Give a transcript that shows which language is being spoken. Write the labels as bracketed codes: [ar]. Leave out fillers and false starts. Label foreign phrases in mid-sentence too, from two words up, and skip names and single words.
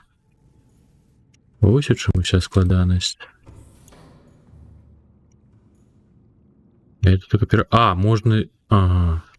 [be] Вось у чым уся складанасць. [ru] Это только можно... Ага.